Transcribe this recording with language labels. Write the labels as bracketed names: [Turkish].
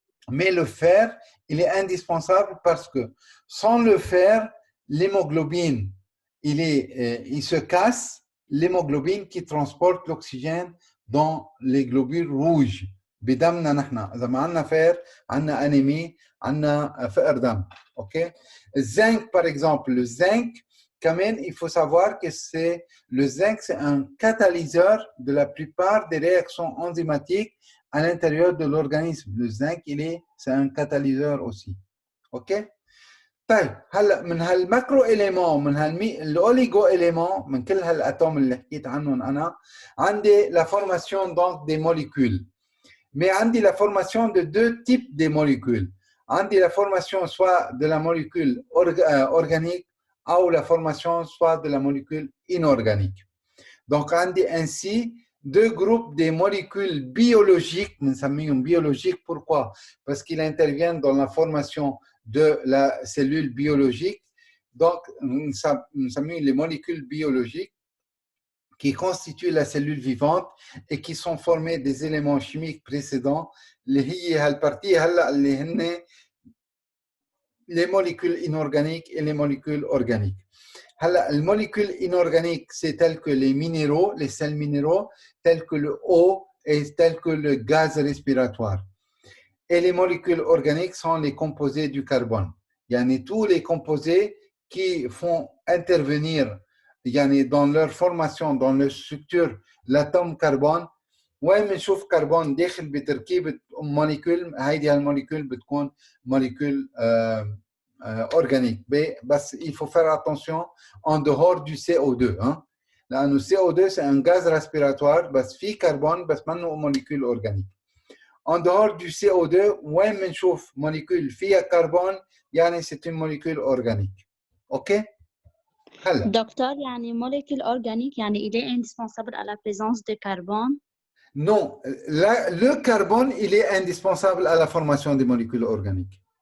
[French] Mais le fer, il est indispensable parce que sans le fer, l'hémoglobine, il se casse, l'hémoglobine qui transporte l'oxygène dans les globules rouges. [Arabic] بدمنا نحن إذا ما عندنا فير عندنا أنيمي عندنا فقر دم. [French] OK? Zinc par exemple, le zinc [Arabic] كمان [French] il faut savoir que le zinc c'est un catalyseur de la plupart des réactions enzymatiques à l'intérieur de l'organisme. Le zinc c'est un catalyseur aussi. OK? [Arabic] طيب هلا من هالماكرو إليمون من الأوليغو إليمون من كل هالأتوم اللي حكيت عنهم أنا عندي [French] la formation donc des molécules. Mais [Arabic] عندي [French] la formation de deux types de molécules. [Arabic] عندي [French] la formation soit de la molécule organique ou la formation soit de la molécule inorganique. Donc [Arabic] عندي [French] ainsi deux groupes de molécules biologiques, [Arabic] بنسميهم [French] biologiques. Pourquoi? Parce qu'ils interviennent dans la formation de la cellule biologique. Donc nous [Arabic] بنسميهم [French] les molécules biologiques qui constituent la cellule vivante et qui sont formées des éléments chimiques précédents [Arabic] اللي هي هالبارتي هلا اللي هن [French] les molécules inorganiques et les molécules organiques. [Arabic] هلا الموليكول [French] inorganiques c'est tel que les minéraux, les sels minéraux, tels que le eau et tels que le gaz respiratoire. Et les molécules organiques sont les composés du carbone. [Arabic] يعني [French] tous les composés qui font intervenir يعني dans leur formation, dans leur structure, l'atome carbone. [Arabic] وين بنشوف كربون داخل بتركيبة موليكول هيدي هالموليكول بتكون موليكول organique. بس [French] il faut faire attention en dehors du CO2 hein. [Arabic] لأنه [French] CO2 c'est un gaz respiratoire [Arabic] بس فيه كربون بس منه موليكول organique. [French] En dehors du CO2 [Arabic] وين بنشوف موليكول فيها كربون يعني [French] c'est une molécule organique. OK? هلا Docteur, [Arabic] يعني [French] molécule organique, يعني il est indispensable à la présence de carbone. Non, le carbone, il est indispensable à la formation des molécules organiques.